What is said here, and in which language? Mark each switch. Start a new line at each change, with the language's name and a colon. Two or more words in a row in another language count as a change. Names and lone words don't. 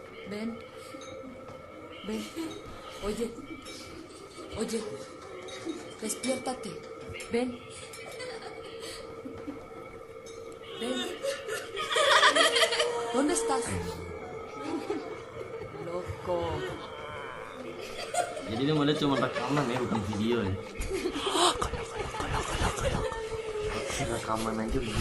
Spanish: Ven. Ven. Oye. Oye. Despiértate. Ven. Ven. ¿Dónde estás? Loco.
Indonesian: Jadi dia model cuma rekaman ya, bukan video ya. Rekaman aja begini.